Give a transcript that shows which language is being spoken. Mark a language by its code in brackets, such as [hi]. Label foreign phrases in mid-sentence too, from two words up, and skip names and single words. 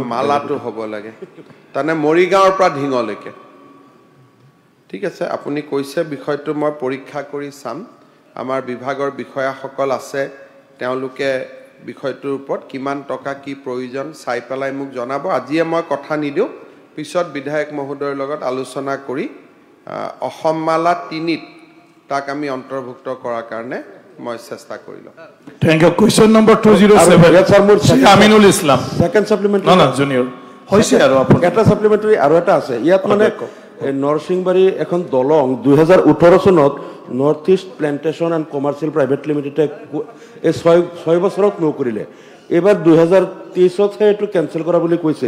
[as] মালাটো হ'ব লাগে তানে মৰিগাঁৱৰ পৰা ঢিঙলৈকে ঠিক আছে আপুনি কৈছে বিষয়টো মই পৰীক্ষা কৰি চাম আমাৰ বিভাগৰ বিষয়াসকল আছে তেওঁলোকে বিষয়টোৰ ওপৰত কিমান টকা কি প্ৰয়োজন চাই পেলাই মোক জনাব আজিয়ে মই কথা নিদিওঁ পিছত বিধায়ক মহোদয়ৰ লগত আলোচনা কৰি অসম মালা 3ত তাক আমি অন্তৰ্ভুক্ত কৰাৰ কাৰণে মই চেষ্টা কৰিলোঁ [en] Thank you. Question number 207, Aminul Islam. second supplementary No, junior. [as] হৈছে আৰু আপুনি এটা সাপ্লিমেন্টারি আৰু এটা আছে ইয়াত মানে নৰসিংবাৰী এখন দলং 2018 চনত নৰ্থ ইষ্ট প্লেণ্টেশ্যন এণ্ড কমাৰ্চিয়েল প্ৰাইভেট লিমিটেডে এই 6 বছৰত নকৰিলে এবাৰ 2023ত এইটো কেনচেল কৰা বুলি কৈছে